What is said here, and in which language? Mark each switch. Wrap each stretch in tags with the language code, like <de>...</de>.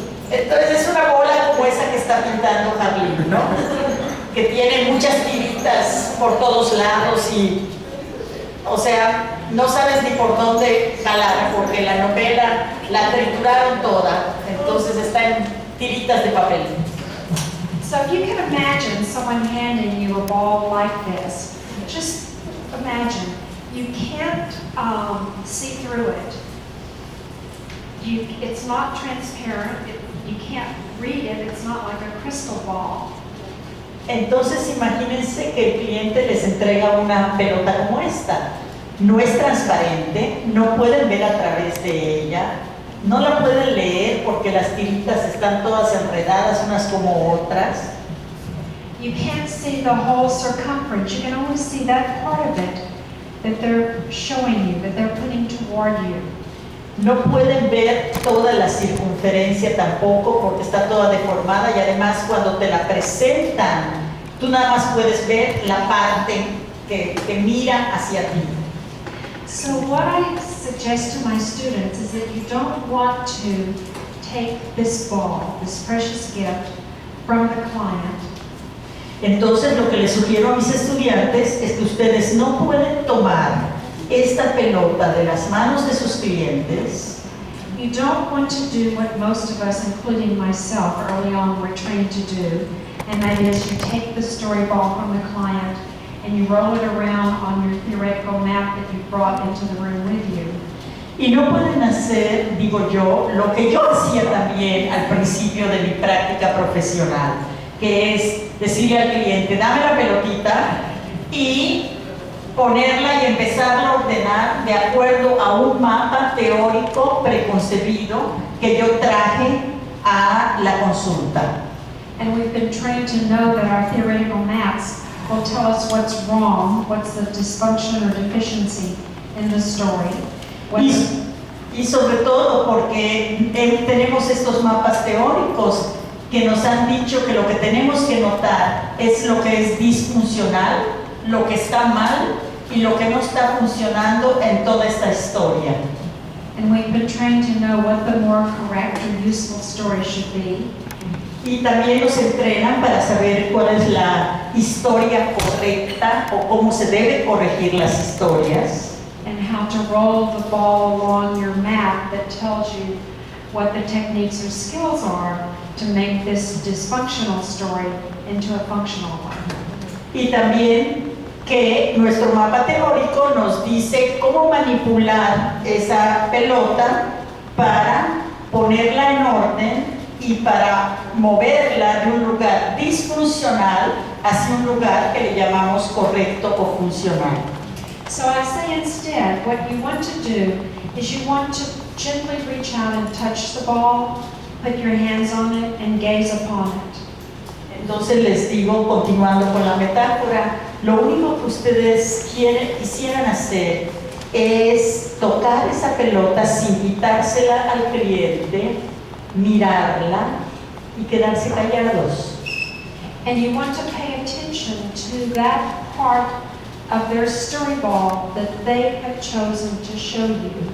<es>Entonces es una bola como esa que está pintando Harley, ¿no? Que tiene muchas tiritas por todos lados y, o sea, no sabes ni por dónde jalar porque la novela la trituraron toda, entonces está en tiritas de papel.</es> <en>So if you can imagine someone handing you a ball like this, just imagine, you can't see through it. It's not transparent, you can't read it, it's not like a crystal ball.</en> <es>Entonces imagínense que el cliente les entrega una pelota como esta. No es transparente, no pueden ver a través de ella, no la pueden leer porque las tiritas están todas enredadas unas como otras.</es> <en>You can't see the whole circumference, you can only see that part of it that they're showing you, that they're putting toward you.</en> <es>No pueden ver toda la circunferencia tampoco porque está toda deformada y además cuando te la presentan, tú nada más puedes ver la parte que mira hacia ti.</es> <en>So what I suggest to my students is that you don't want to take this ball, this precious gift, from the client.</en> <es>Entonces lo que les sugiero a mis estudiantes es que ustedes no pueden tomar esta pelota de las manos de sus clientes.</es> <en>You don't want to do what most of us, including myself, early on were trained to do, and that is you take the story ball from the client and you roll it around on your theoretical map that you brought into the room with you.</en> <es>Y no pueden hacer, digo yo, lo que yo hacía también al principio de mi práctica profesional, que es decirle al cliente, dame la pelotita y ponerla y empezarla a ordenar de acuerdo a un mapa teórico preconcebido que yo traje a la consulta.</es> <en>And we've been trained to know that our theoretical maps will tell us what's wrong, what's the dysfunction or deficiency in the story.</en> <es>Y sobre todo porque tenemos estos mapas teóricos que nos han dicho que lo que tenemos que notar es lo que es disfuncional, lo que está mal y lo que no está funcionando en toda esta historia.</es> <en>And we've been trained to know what the more correct or useful story should be.</en> <es>Y también nos entrenan para saber cuál es la historia correcta o cómo se debe corregir las historias.</es> <en>And how to roll the ball along your map that tells you what the techniques or skills are to make this dysfunctional story into a functional one.</en> <es>Y también que nuestro mapa teórico nos dice cómo manipular esa pelota para ponerla en orden y para moverla de un lugar disfuncional hacia un lugar que le llamamos correcto o funcional.</es> <en>So I say instead, what you want to do is you want to gently reach out and touch the ball, put your hands on it, and gaze upon it.</en> <es>Entonces les digo, continuando con la metáfora, lo único que ustedes quisieran hacer es tocar esa pelota sin quitársela al cliente, mirarla y quedarse callados.</es> <en>And you want to pay attention to that part of their storyboard that they have chosen to show you.</en>